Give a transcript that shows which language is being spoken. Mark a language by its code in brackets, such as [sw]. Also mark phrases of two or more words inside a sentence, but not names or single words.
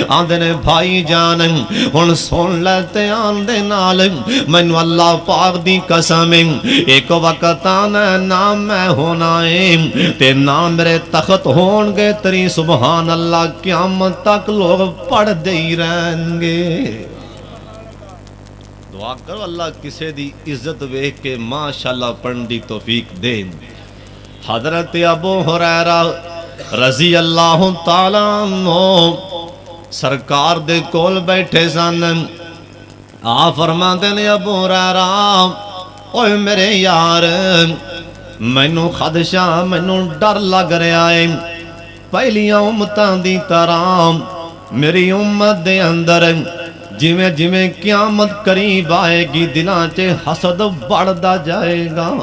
[pa] آندے نے بھائی جان ہُݨ سُن لَے دھیان دے نال، مینوں اللہ پاک دی قسم ایک وقت آنا نا میں ہونا ہے تے نا میرے تخت ہوݨگے تیری [ar] سبحان الله [pa] قیامت تک لوگ پڑھدے ہی رہݨگے. دعا کرو اللہ کسے دی عزت ویکھ کے ماشاءاللہ پڑھنے دی توفیق دے. حضرت ابو ہریرہ [ar] رضي الله تعالى عنه [pa] سرکار دے کول بیٹھے سن. آ فرماتے نے ابو ہریرہ اوئے میرے یار مینوں خدشہ مینوں ڈر لگ رہا ہے. پہلیاں اُمتاں دی طرح میری اُمت دے اندر جیویں جیویں قیامت قریب آئے گی دلاں چ حسد بڑھتا جائے گا.